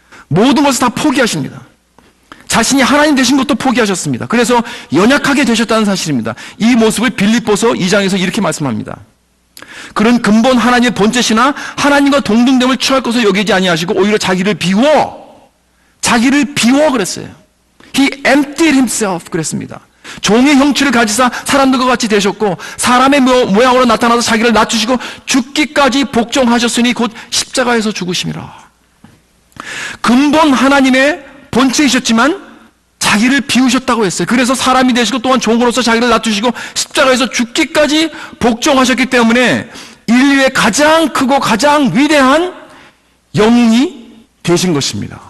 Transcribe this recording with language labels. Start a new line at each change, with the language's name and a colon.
Korean: 모든 것을 다 포기하십니다. 자신이 하나님 되신 것도 포기하셨습니다. 그래서 연약하게 되셨다는 사실입니다. 이 모습을 빌립보서 2장에서 이렇게 말씀합니다. 그런 근본 하나님의 본체시나 하나님과 동등됨을 취할 것을 여기지 아니하시고 오히려 자기를 비워 그랬어요.
English: He emptied himself
Korean: 그랬습니다. 종의 형체를 가지사 사람들과 같이 되셨고 사람의 모양으로 나타나서 자기를 낮추시고 죽기까지 복종하셨으니 곧 십자가에서 죽으심이라. 근본 하나님의 본체이셨지만 자기를 비우셨다고 했어요. 그래서 사람이 되시고 또한 종으로서 자기를 낮추시고 십자가에서 죽기까지 복종하셨기 때문에 인류의 가장 크고 가장 위대한 영웅이 되신 것입니다.